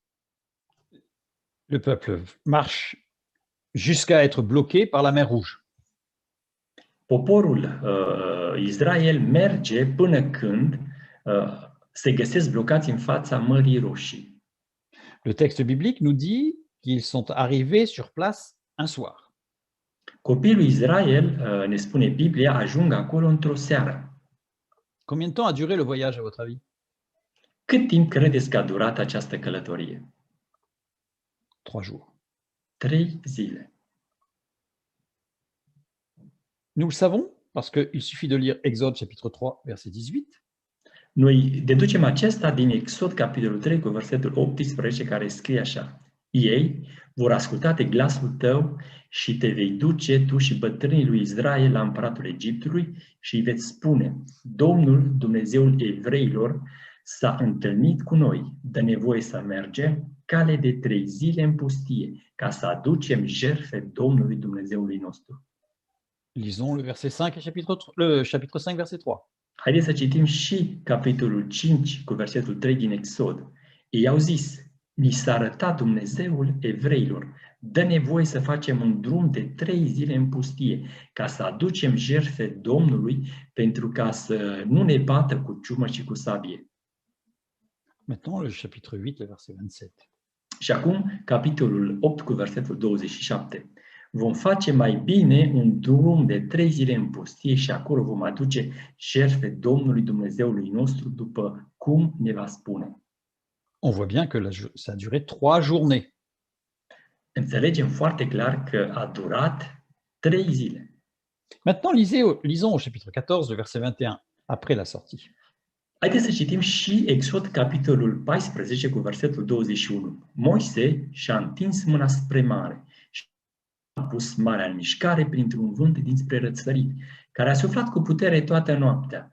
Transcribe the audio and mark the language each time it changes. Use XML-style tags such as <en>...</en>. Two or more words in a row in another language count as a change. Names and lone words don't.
<fr>Le peuple marche jusqu'à être bloqué par la mer Rouge.</fr> <ro>Poporul Israel merge până când se găsesc blocați în fața Mării Roșii.</ro> <fr>Le texte biblique nous dit qu'ils sont arrivés sur place un soir.</fr> <ro>Copiii lui Israel, ne spune Biblia, ajung acolo într-o seară.</ro> <fr>Combien de temps a duré le voyage, à votre avis?</fr> <ro>Cât timp credeți că a durat această călătorie?</ro> <fr>3 jours.</fr> <ro>3 zile.</ro> <fr>Nous le savons parce qu'il suffit de lire Exode chapitre 3, verset 18.</fr> <ro>Noi deducem acesta din Exod, capitolul 3, cu versetul 18, care scrie așa: Ei vor asculta de glasul tău și te vei duce tu și bătrânii lui Israel la împăratul Egiptului și îi veți spune: Domnul, Dumnezeul evreilor, s-a întâlnit cu noi, dă nevoie să mergem cale de 3 zile în pustie, ca să aducem jertfe Domnului Dumnezeului nostru.</ro> <fr>Lisons le verset 5 et le chapitre 5, verset 3.</fr> <ro>Haideți să citim și capitolul 5 cu versetul 3 din Exod. Ei au zis: ni s-a arătat Dumnezeul evreilor, dă nevoie să facem un drum de 3 zile în pustie, ca să aducem jertfe Domnului, pentru ca să nu ne bată cu ciumă și cu sabie.</ro> <fr>Maintenant, le chapitre 8, le verset 27.</fr> <ro>Și acum, capitolul 8 cu versetul 27. Vom face mai bine un drum de 3 zile în pustie și acolo vom aduce jertfe Domnului Dumnezeului nostru după cum ne va spune.</ro> <fr>On voit bien que ça a duré 3 journées.</fr> <ro>Înțelegem foarte clar că a durat 3 zile.</ro> <fr>Maintenant, lisons au chapitre 14, le verset 21, après la sortie.</fr> <ro>Haideți să citim și Exod, capitolul 14, cu versetul 21. Moise și-a întins mâna spre mare și a pus marea în mișcare printr-un vânt dinspre răsărit, care a suflat cu putere toată noaptea.</ro>